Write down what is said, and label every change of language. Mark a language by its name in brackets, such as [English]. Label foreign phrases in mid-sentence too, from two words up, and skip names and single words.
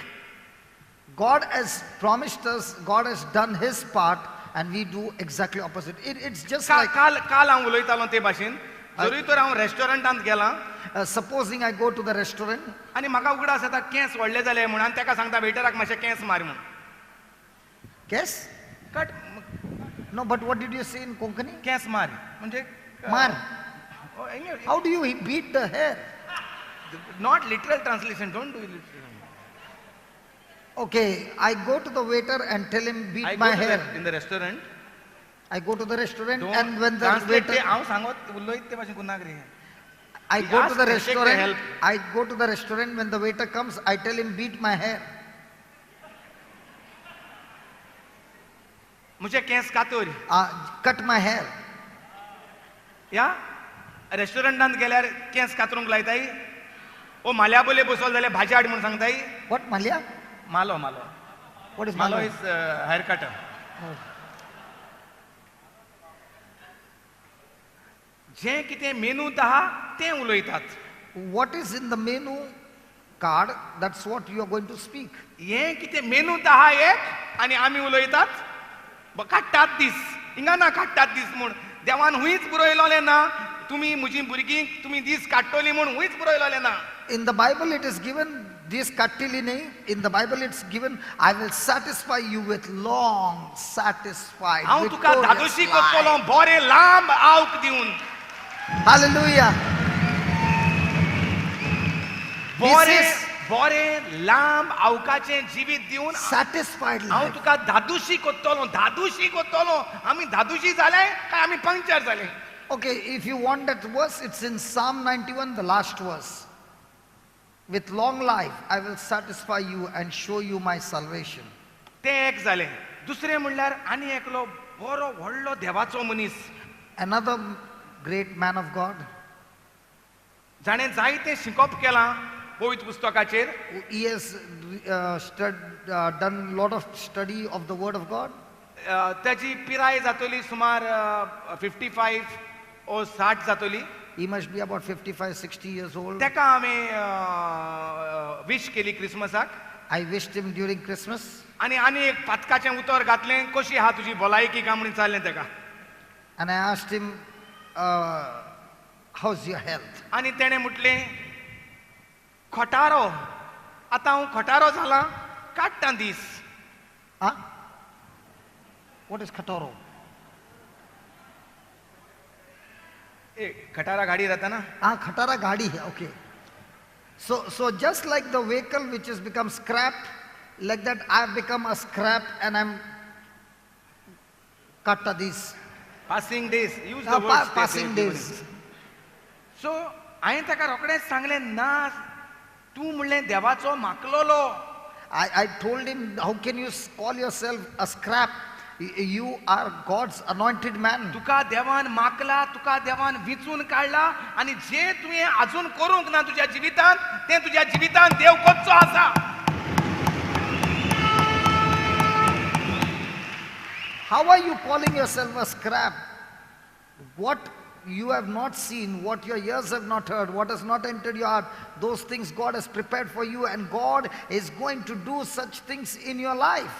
[English] God has promised us, God has done his part, and we do exactly opposite. It's just like, [Konkani] काल हांव उलयतालो ते भाशेन जरी तर हांव रेस्टॉरंटांत गेलां [English] supposing I go to the restaurant, [Konkani] आनी म्हाका उगडास येता केंस व्हडले जाले म्हणून आनी ताका सांगता वेटराक मातशे केंस मार म्हणून. [English] yes? कट No, but what did you say in Konkani? [Konkani] केंस मार म्हणजे [English] Mar. How do you beat the hair? Not literal translation, don't do literal. Okay, I go to the waiter and tell him beat I my go to hair. in the restaurant. I go to the restaurant Don't and when the translate ते waiter, [Konkani] हांव सांगत उलयत ते भाशेन कुन्नाक रे. [English] I He go to asked the to take the restaurant, help. I go to the restaurant when the waiter comes, I tell him beat my hair. [Konkani] म्हजे केंस कातोर. [English] Cut my hair. [Konkani] या रेस्टॉरंटांत गेल्यार केंस कातरूंक लायताय. ओ माल्या बोले बसोल जाल्यार भाजी हाड म्हणून सांगताय. [English] What, Malia? [Konkani] मालो [English] What is [Konkani] मालो [English] Malia? is hair cutter. Oh. [Konkani] जें कितें मेनूंत आहा तें उलयतात. [English] What is in the menu card, that's what you are going to speak. [Konkani] हें कितें मेनूंत आहा एक आनी आमी उलयतात काडटात दीस. हिंगा ना काडटात दीस म्हूण देवान हुंयच बरयलोलें ना. तुमी म्हजीं भुरगीं तुमी दीस काडटलीं म्हूण हुंयच बरयलोलें ना. [English] In the Bible it is given, this [Konkani] kattili nahi, [English] in the Bible it's given, I will satisfy you with long, satisfied, [Konkani] हांव तुका [English] victorious [Konkani] धादोशी करतलो [English] life. [Konkani] बरें लांब आवक दिवन. [English] Hallelujah. [Konkani] बरें [English] This is [Konkani] बरें लांब आवकाचें जिवीत दिवन [English] satisfied [Konkani] हांव [English] life. [Konkani] तुका धादोशी करतलो धादोशी करतलो. आमी धादोशी जाले काय आमी पंक्चर जाले. [English] Okay, if you want that verse, it's in Psalm 91, the last verse. With long life, I will satisfy you and show you my salvation. [Konkani] ते एक जालें. दुसरें म्हणल्यार आनी एकलो बरो व्हडलो देवाचो मनीस [English] Another great man of God, [Konkani] जाणें जायतें शिकोवप केलां पवित्र पुस्तकाचेर. [English] he has done a lot of study of the word of God. [Konkani] ताची पिराय जातली सुमार 55 ओ 60 जातली. [English] He must be about 55, 60 years old. [Konkani] ताका हांवें विश केली क्रिसमसाक. [English] I wished him during Christmas [Konkani] आनी एक पातकाचें उतर घातलें कशी आहा तुजी भलायकी काय म्हणून विचारलें ताका. [English] and I asked him, how's your health? [Konkani] आनी तेणें म्हटलें खोटारो. आतां हांव खोटारो जाला काडटा दीस. [English] Huh? What is Katoro? [Konkani] ए खटारा गाडी राहता ना. [English] Khatara Gadi, okay. So just like the vehicle which has become scrap, like that I have become a scrap and I'm katta this. passing days use the word Passing days. [Konkani] सो हांवें ताका रोखडेंच सांगलें ना तूं म्हणलें देवाचो माकलोलो. [English] I told him, how can you call yourself a scrap? You are God's anointed man. [Konkani] तुका देवान माकला तुका देवान विचून काडला आनी जें तुवें आजून करूंक ना तुज्या जिवितांत तें तुज्या जिवितांत देव करचो आसा. [English] How are you calling yourself a scrap? What you have not seen, what your ears have not heard, what has not entered your heart, those things God has prepared for you, and God is going to do such things in your life.